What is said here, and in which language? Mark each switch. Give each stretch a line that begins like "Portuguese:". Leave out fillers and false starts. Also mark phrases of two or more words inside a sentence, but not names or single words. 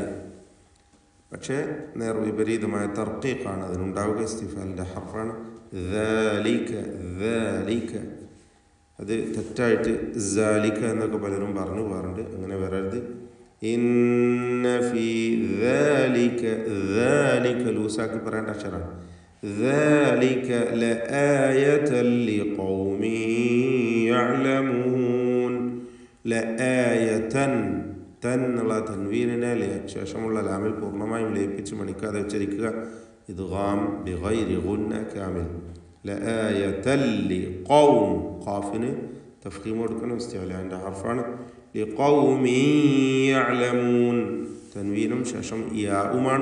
Malayalam: പക്ഷേ നേർവിപരീതമായ തർക്കീഖാണ് അതിനുണ്ടാവുക. ഇസ്തിഫാലിൻ്റെ ഹർഫാണ്. ദാലിക അത് തെറ്റായിട്ട് സാലിക എന്നൊക്കെ പലരും പറഞ്ഞു പോകാറുണ്ട്. അങ്ങനെ വരരുത്.
Arabic: إن في ذلك
Malayalam: ലൂസാക്കി പറയേണ്ട അക്ഷരമാണ്.
Arabic: ذلك لآية لقوم يعلمون.
Malayalam: ലആയതൻ എന്നുള്ള തൻവീനിനെ ശേഷമുള്ള ലാമിൽ പൂർണ്ണമായും ലയിപ്പിച്ച് മണിക്കാതെ ഉച്ചരിക്കുക.
Arabic: إدغام بغير غنة كامل. لآية لقوم
Malayalam: ഖാഫിന് തഫ്ഖീം കൊടുക്കണം. ഇസ്തിഅലാൻ്റെ ഹർഫാണ്.
Arabic: لقوم يعلمون
Malayalam: തൻവീനും ശേഷം യാഉമാണ്.